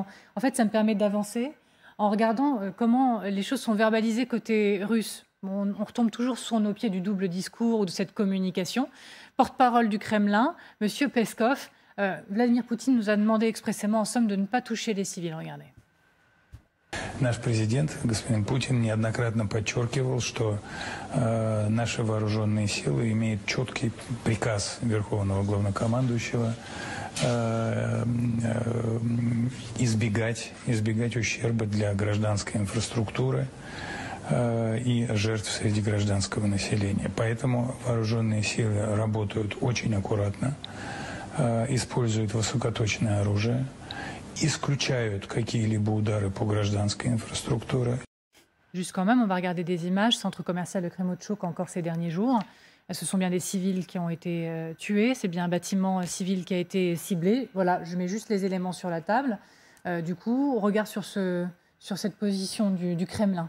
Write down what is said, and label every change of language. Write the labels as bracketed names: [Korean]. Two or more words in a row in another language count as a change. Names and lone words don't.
[French] En fait, ça me permet d'avancer en regardant comment les choses sont verbalisées côté russe. On retombe toujours sur nos pieds du double discours ou de cette communication. Porte-parole du Kremlin, M. Peskov, Vladimir Poutine nous a demandé expressément en somme de ne pas toucher les civils. Regardez. [Russian] Наш президент, господин Путин, неоднократно подчеркивал, что наши вооруженные силы имеют четкий приказ Верховного Главнокомандующего избегать ущерба для гражданской инфраструктуры и жертв среди гражданского населения. Поэтому вооруженные силы работают очень аккуратно, используют высокоточное оружие, исключают какие-либо удары по гражданской инфраструктуре. [French] Juste quand même, on va regarder des images, centre commercial de Kremetchuk encore ces derniers jours. Ce sont bien des civils qui ont été tués, c'est bien un bâtiment civil qui a été ciblé. Voilà, je mets juste les éléments sur la table. Du coup, on regarde sur cette position du Kremlin.